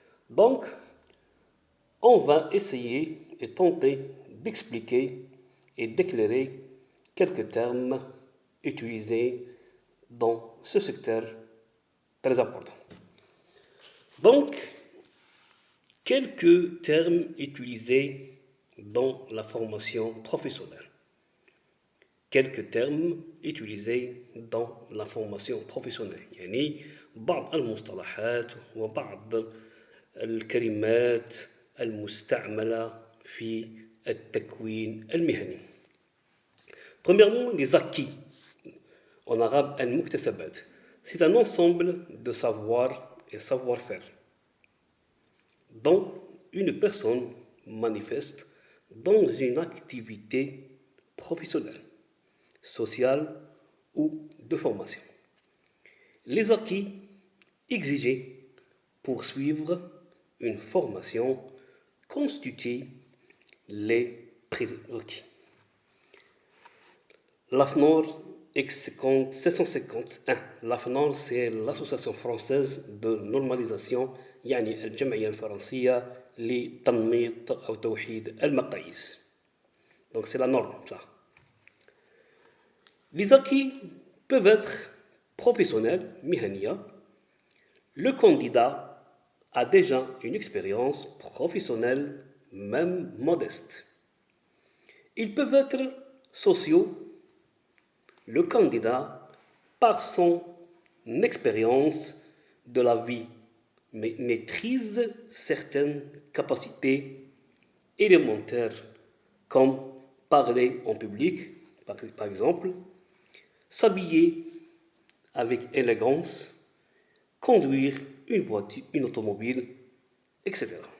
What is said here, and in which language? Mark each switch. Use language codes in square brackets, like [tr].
[fr] Donc, on va essayer et tenter d'expliquer et d'éclairer quelques termes utilisés dans ce secteur très important. Donc, quelques termes utilisés dans la formation professionnelle. Quelques termes utilisés dans la formation professionnelle. [ar] يعني بعض المصطلحات وبعض الكلمات المستعملة في التكوين المهني. [fr] Premièrement, les acquis. En arabe, al-muktasabat. C'est un ensemble de savoir et savoir-faire dont une personne manifeste dans une activité professionnelle, sociale ou de formation. Les acquis exigés pour suivre une formation constituent les prérequis. L'AFNOR X751. L'AFNOR, c'est l'association française de normalisation, [ar] يعني الجمعية الفرنسية لتنميط أو توحيد المقاييس. [fr] Donc c'est la norme, ça. Les acquis peuvent être professionnels, mihania. Le candidat a déjà une expérience professionnelle, même modeste. Ils peuvent être sociaux. Le candidat, par son expérience de la vie, maîtrise certaines capacités élémentaires, comme parler en public, par exemple, s'habiller avec élégance, conduire une voiture, une automobile, etc.